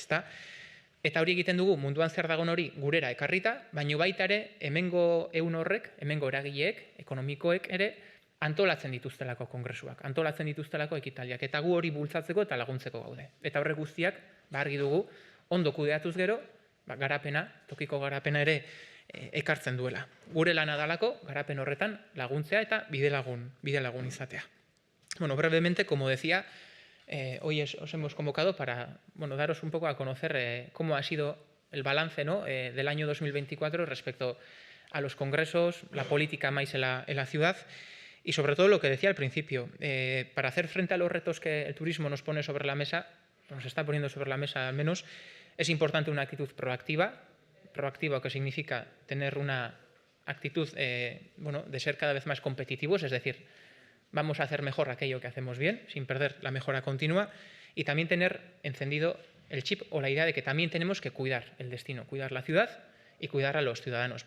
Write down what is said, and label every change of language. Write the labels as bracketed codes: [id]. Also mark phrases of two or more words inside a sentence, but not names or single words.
[eu] Eta hori egiten dugu munduan zer dagoen hori gurera ekarrita, baino baita ere hemengo ehun horrek, hemengo eragileek, ekonomikoek ere antolatzen dituztelako kongresuak, antolatzen dituztelako ekitaldiak, eta gu hori bultzatzeko eta laguntzeko gaude. Eta horrek guztiak, argi dugu, ondo kudeatuz gero, garapena, tokiko garapena ere ekartzen duela. Gure lana dalako, garapen horretan laguntzea eta bidelagun izatea. [es] Brevemente, como decía, hoy os hemos convocado para daros un poco a conocer cómo ha sido el balance, ¿no?, del año 2024 respecto a los congresos, la política más en la ciudad y sobre todo lo que decía al principio, para hacer frente a los retos que el turismo nos pone sobre la mesa, nos está poniendo sobre la mesa al menos, es importante una actitud proactiva, que significa tener una actitud de ser cada vez más competitivos, es decir, vamos a hacer mejor aquello que hacemos bien, sin perder la mejora continua, y también tener encendido el chip o la idea de que también tenemos que cuidar el destino, cuidar la ciudad y cuidar a los ciudadanos.